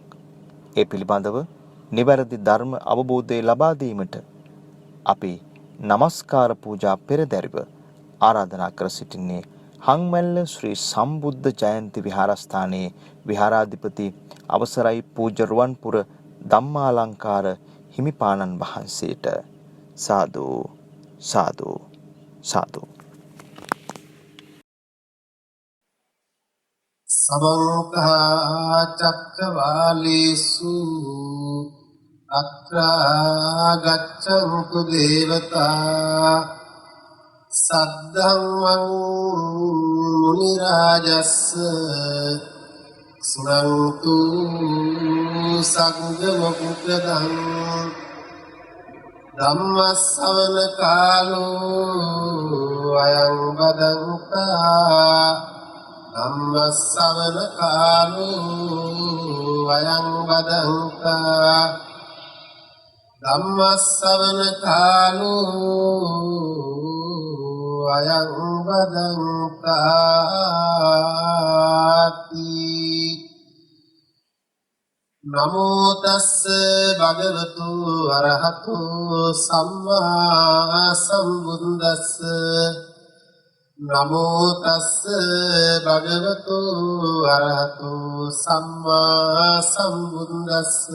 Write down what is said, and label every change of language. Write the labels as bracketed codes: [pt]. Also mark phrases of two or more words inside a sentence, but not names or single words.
[si] ඒ පිළිබඳව නිවැරදි ධර්ම අවබෝධය ලබා දීමට අපි নমස්කාර පූජා පෙරදැරිව ආරාධනා කර සිටින්නේ හංමැල්ල ශ්‍රී සම්බුද්ධ ජයන්ති විහාරස්ථානයේ විහාරාධිපති අවසරයි පූජ්‍ය රුවන්පුර ධම්මාලංකාර හිමිපාණන් වහන්සේට. සාදු සාදු සාදු. [pi] समन्त चक्रवालेषु अत्रा गच्छन्तु देवता सद्धम्मं मुनिराजस्स सुनन्तु संगमुपदं ධම්මස්සවන කාලෝ අයං බදංතා ධම්මස්සවන කාලෝ අයං බදංතා ධම්මස්සවන කාලෝ අයං බදංතාති නමෝ තස්ස භගවතු අරහතු සම්මා සම්බුද්දස්ස නමෝ තස්ස භගවතු අරහතු සම්මා සම්බුද්දස්ස